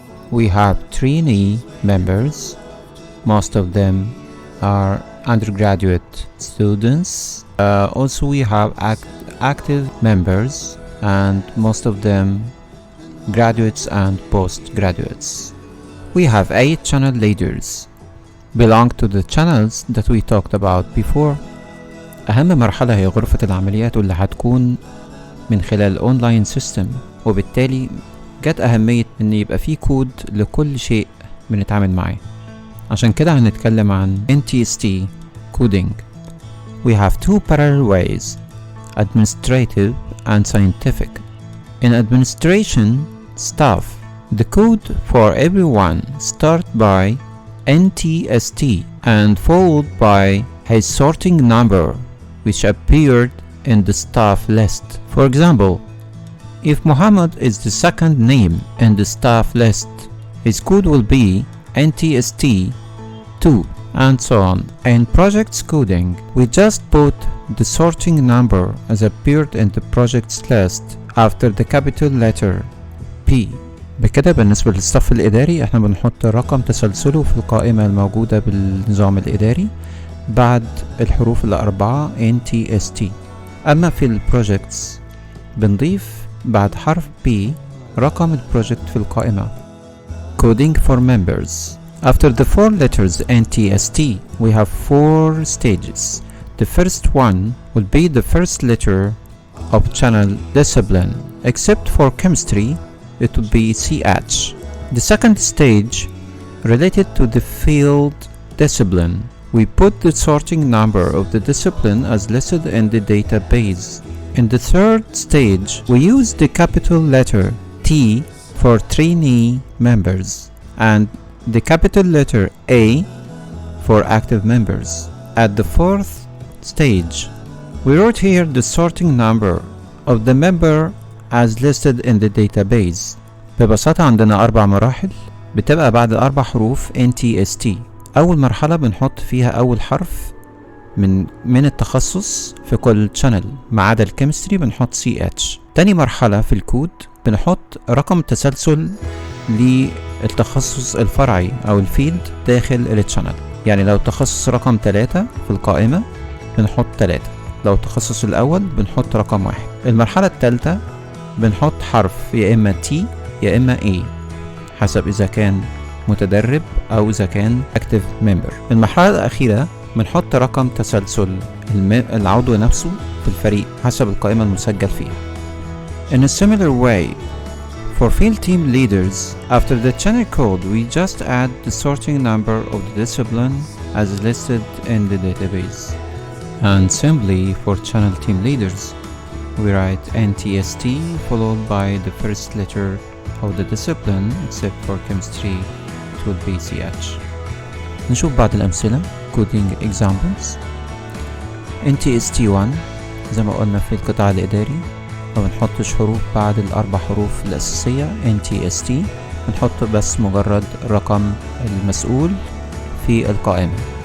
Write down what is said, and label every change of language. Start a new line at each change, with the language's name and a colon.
English: We have trainee members. Most of them are undergraduate students. Also we have active members, and most of them graduates and postgraduates. We have 8 channel leaders, belong to the channels that we talked about before.
Arabic: أهم مرحلة هي غرفة العمليات واللي هتكون من خلال اونلاين سيستم، وبالتالي جت أهمية إن يبقى فيه كود لكل شيء بنتعامل معاه. عشان كده هنتكلم عن NTST coding.
English: We have 2 parallel ways: administrative and scientific. In administration stuff, the code for everyone start by NTST and followed by his sorting number, which appeared in the staff list. For example, if Muhammad is the second name in the staff list, his code will be NTST 2, and so on. In projects coding, we just put the sorting number as appeared in the projects list after the capital letter P.
Arabic: بكده بالنسبة للصف الإداري احنا بنحط رقم تسلسله في القائمة الموجودة بالنظام الإداري بعد الحروف الأربعة NTST. أما في البروجكتس بنضيف بعد حرف P رقم البروجكت في القائمة.
English: Coding for members. After the 4 letters NTST, we have 4 stages. The first one will be the first letter of channel discipline. Except for chemistry, it would be CH. The second stage related to the field discipline. We put the sorting number of the discipline as listed in the database. In the third stage, we use the capital letter T for trainee members and the capital letter A for active members. At the fourth stage, we wrote here the sorting number of the member as listed in the database.
Arabic: ببساطة عندنا 4 مراحل بتبقى بعد 4 حروف NTST. أول مرحلة بنحط فيها أول حرف من التخصص في كل channel ما عدا الكيمستري بنحط CH. تاني مرحلة في الكود بنحط رقم تسلسل للتخصص الفرعي أو الفيلد داخل التشانل. يعني لو تخصص رقم 3 في القائمة بنحط 3، لو التخصص الأول بنحط رقم 1. المرحلة الثالثة بنحط حرف يا إما T يا إما A حسب إذا كان متدرب أو إذا كان
English: active member.
Arabic: المرحلة الأخيرة بنحط رقم تسلسل العضو نفسه في الفريق حسب القائمة المسجل فيها.
English: In a similar way, for field team leaders, after the channel code we just add the sorting number of the discipline as listed in the database. And simply for channel team leaders, we write NTST followed by the first letter of the discipline, except for chemistry it would be CH.
Arabic: نشوف بعض الأمثلة
English: coding examples.
Arabic: NTST 1 زي ما قلنا في القطاع الإداري ما بنحطش حروف بعد ال4 حروف الأساسية NTST، بنحط بس مجرد رقم المسؤول في القائمة.